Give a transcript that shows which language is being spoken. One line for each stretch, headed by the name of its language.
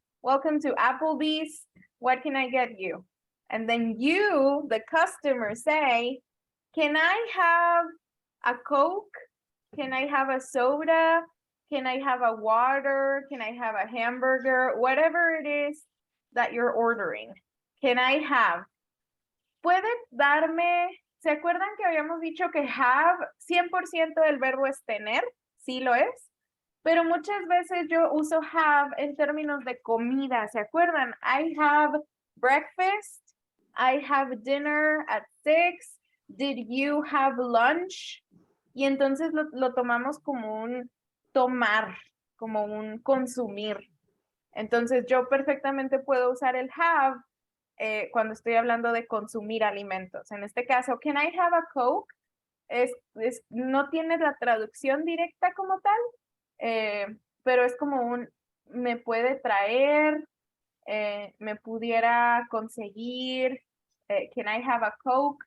English: Welcome to Applebee's. What can I get you? And then you, the customer, say, can I have a Coke? Can I have a soda? Can I have a water? Can I have a hamburger? Whatever it is that you're ordering. Can I have?
Spanish: ¿Puede darme? ¿Se acuerdan que habíamos dicho que have, 100% del verbo es tener? Sí lo es. Pero muchas veces yo uso have en términos de comida, ¿se acuerdan?
English: I have breakfast. I have dinner at 6. Did you have lunch?
Spanish: Y entonces lo tomamos como un tomar, como un consumir. Entonces yo perfectamente puedo usar el have cuando estoy hablando de consumir alimentos. En este caso,
English: can I have a Coke?
Spanish: No tiene la traducción directa como tal, pero es como un, me puede traer, me pudiera conseguir, can I have a Coke?